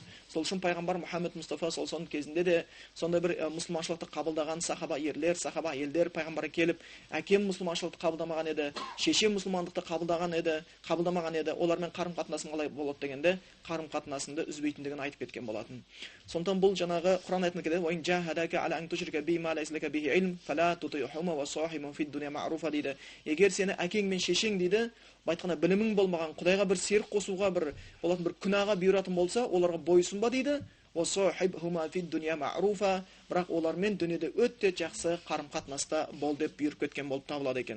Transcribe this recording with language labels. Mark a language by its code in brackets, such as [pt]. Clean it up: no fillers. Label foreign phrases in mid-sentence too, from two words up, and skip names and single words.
[kk] Сол үшін пайғамбар Мұхаммед Мұстафа сол кезінде де сондай бір мұсылманшылықты қабылдаған сахаба ерлер, сахаба әйелдер пайғамбарға келіп, әкем мұсылманшылықты қабылдамаған еді, шешем мұсылмандықты қабылдамаған еді, олармен қарым-қатынасың қалай болады дегенде, қарым-қатынасыңды үзбейтіндігін айтып кеткен болатын. Сондықтан бұл жаңағы Құран аятында келеді: [ar] "وإن جاهداك على أن تشرك بي ما ليس لك به علم فلا تطعهما وصاحبهما في الدنيا معروفا" дейді. [kk] Егер сені әкең мен шешең дейді, айтқанда білімің болмаған Құдайға бір серік қосуға бір болатын бір күнәға бұйыратын болса, оларға бойсұнба дейді. [ar] "وصاحبهما في الدنيا معروفا", [kk] бірақ олармен дүниеде өте жақсы қарым-қатынаста бол деп бұйырып кеткен болып табылады екен.